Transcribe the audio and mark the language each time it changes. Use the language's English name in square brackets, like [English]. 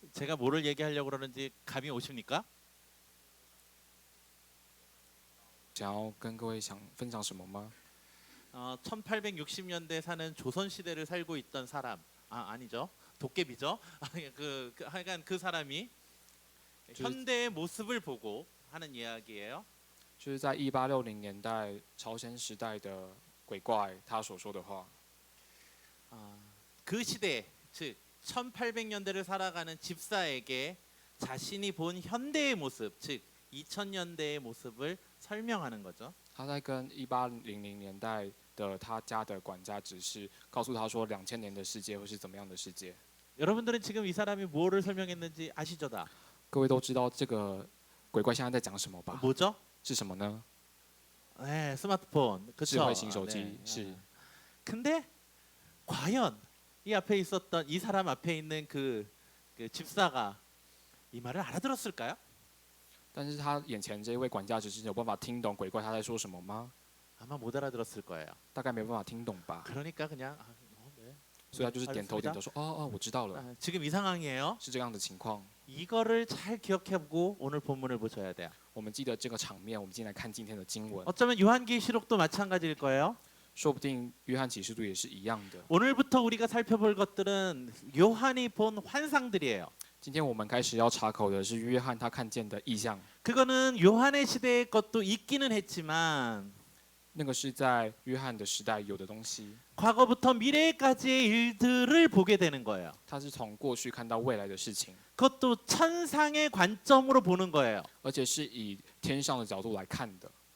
[Korean] 제가 뭐를 얘기하려고 그러는지 감이 오십니까? [Chinese] 想要跟各位想分享什么吗？ [Korean] 1860년대 사는 조선 시대를 살고 있던 사람. 아니죠. 도깨비죠. 하여간 그 사람이 현대의 모습을 보고 하는 이야기예요. [Chinese] 就是在1860年代朝鲜时代的鬼怪他所说的话。 [Korean] 그 시대, 즉 1800년대를 살아가는 집사에게 자신이 본 현대의 모습, 즉 2000년대의 모습을 설명하는 거죠. [Chinese] 他在跟1800年代的他家的管家指示，告诉他说2000年的世界会是怎么样的世界。 [Korean] 여러분들은 지금 이 사람이 뭐를 설명했는지 아시죠? 다 [Chinese] 各位都知道这个鬼怪现在在讲什么吧？ [Korean] 뭐죠? [Chinese] 是什么呢？ [Korean] 네, 스마트폰. [Chinese] 智 [Korean] 그렇죠. [Chinese] 慧型手机是。 [Korean] 근데 과연 이 앞에 있었던 이 사람 앞에 있는 그 집사가 이 말을 알아들었을까요? [Chinese] 但是他眼前这一位管家只是有办法听懂鬼怪他在说什么吗？ [Korean] 아마 못 알아들었을 거예요. [Chinese] 大概没办法听懂吧。 [Korean] 그러니까 그냥 네. [Chinese] 所以他就是点头点头说：“哦，我知道了， [Korean] 지금 이 상황이에요. [Chinese] 是这样的情况。 [Korean] 이거를 잘 기억해보고 오늘 본문을 보셔야 돼요. [Chinese] 我们记得这个场面，我们进来看今天的经文。 [Korean] 어쩌면 요한계시록도 마찬가지일 거예요. [Chinese] 说不定约翰启示录也是一样的。 [Korean] 오늘부터 우리가 살펴볼 것들은 요한이 본 환상들이에요. [Chinese] 今天我们开始要查口的是约翰他看见的异象， [Korean] 그거는 요한의 시대의 것도 있기는 했지만 [Chinese] 那个是在约翰的时代有的东西， [Korean] 과거부터 미래까지의 일들을 보게 되는 거예요. [Chinese] 他是从过去看到未来的事情， [Korean] 그것도 천상의 관점으로 보는 거예요. [Chinese] 而且是以天上的角度来看的。